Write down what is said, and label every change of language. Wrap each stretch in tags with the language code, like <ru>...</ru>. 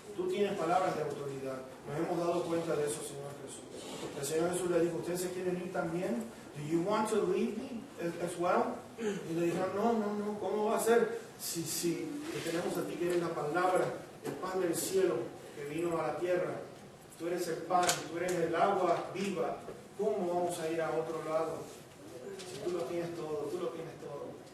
<es>Tú tienes palabras de autoridad. Nos hemos dado cuenta de eso, Señor Jesús. El Señor Jesús le dijo, ¿ustedes se quieren ir también?</es> <en>¿Do you want to leave me as well?</en> <es>Y le dijeron, no, ¿cómo va a ser? Si tenemos a ti que eres la palabra, el pan del cielo que vino a la tierra. Tú eres el pan, tú eres el agua viva. ¿Cómo vamos a ir a otro lado? Si tú lo tienes todo, tú lo tienes todo.</es>